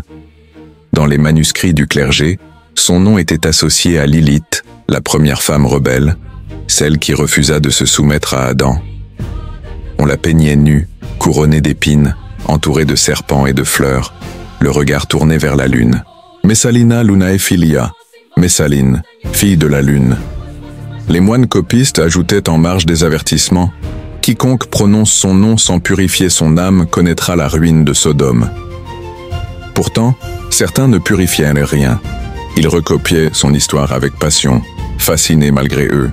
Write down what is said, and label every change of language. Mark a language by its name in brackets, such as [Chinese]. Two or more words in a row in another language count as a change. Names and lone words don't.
[French] Dans les manuscrits du clergé, son nom était associé à Lilith, la première femme rebelle, celle qui refusa de se soumettre à Adam. On la peignait nue, couronnée d'épines, entourée de serpents et de fleurs, le regard tourné vers la lune. [Latin] Messalina lunae filia, Messaline, [French] fille de la lune. Les moines copistes ajoutaient en marge des avertissements « Quiconque prononce son nom sans purifier son âme connaîtra la ruine de Sodome ». Pourtant, certains ne purifiaient rien. Ils recopiaient son histoire avec passion, fascinés malgré eux.